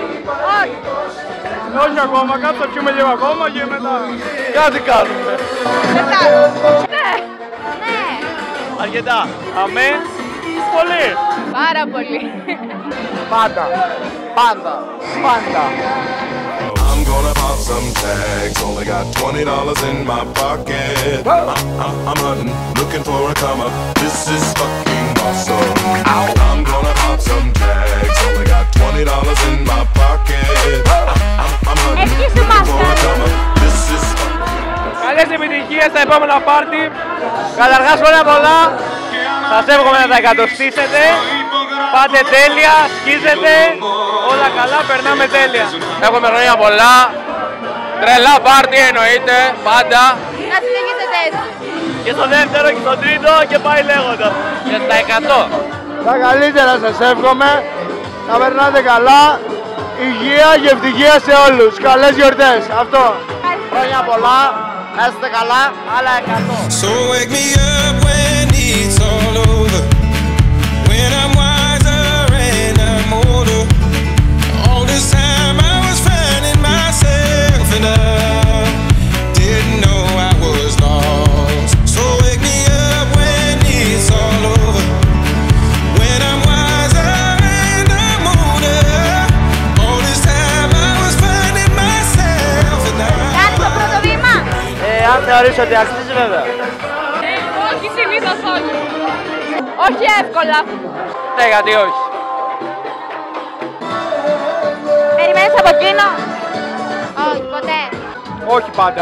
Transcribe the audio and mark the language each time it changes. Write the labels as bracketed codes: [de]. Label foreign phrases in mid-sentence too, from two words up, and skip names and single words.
[el] Όχι ακόμα, κάτω θα πιούμε λίγο ακόμα και μετά. Κάτι κάνουμε. Ναι. Αρκετά. Αμέ. Πολύ. Πάρα πολύ. Πάντα. Πάντα. Πάντα. [en] I'm gonna pop some tags. Only got $20 in my pocket. I'm hunting, looking for a come up. This is fucking awesome. I'm gonna pop some tags. Only got $20 in my pocket. I'm hunting, looking for a come up. This is [el] Καλές επιτυχίες στα επόμενα πάρτι. Καταρχάς χρόνια πολλά. Σας εύχομαι να τα εκατοστήσετε. Πάτε τέλεια, σκίζετε. Όλα καλά, περνάμε τέλεια. Έχουμε χρόνια πολλά. Τρελά πάρτι εννοείται, πάντα. Να συνεχίσετε έτσι. Και στο δεύτερο και στο τρίτο και πάει λέγοντα. Και στα 100. Τα καλύτερα σας εύχομαι. Να περνάτε καλά. Υγεία και ευτυχία σε όλους. Καλές γιορτές. Αυτό. Χρόνια πολλά. Να είστε καλά. Άλλα 100. [en] So wake me up when it's all over. When I'm wiser and I'm older. All this time I was finding myself and I didn't know I was lost. So wake me up when it's all over. When I'm wiser and I'm older. All this time I was finding myself and I. [el] Κάνεις το πρώτο βήμα. Αν θεωρήσω ότι αξίζει βέβαια. Όχι συνήθως όχι. Όχι εύκολα. Ναι, γιατί όχι. Περιμένεις από εκείνο. Όχι, ποτέ. Όχι πάντα.